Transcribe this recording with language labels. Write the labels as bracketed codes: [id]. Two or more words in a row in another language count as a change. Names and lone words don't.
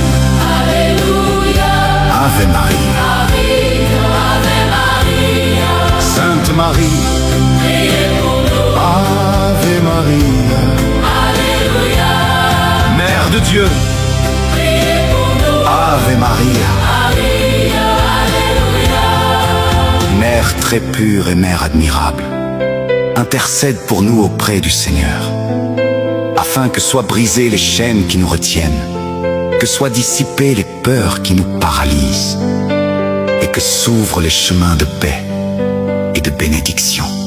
[la] Alléluia. Ave Maria. Ave Maria, [fr] Sainte Marie. priez pour nous. [la] Ave Maria. Alléluia, [fr] Mère de Dieu. priez pour nous. [la] Ave Maria. Maria, Alléluia. [fr] Mère très pure et Mère admirable, intercède pour nous auprès du Seigneur, afin que soient brisées les chaînes qui nous retiennent, que soient dissipées les peurs qui nous paralysent, et que s'ouvrent les chemins de paix et de bénédiction.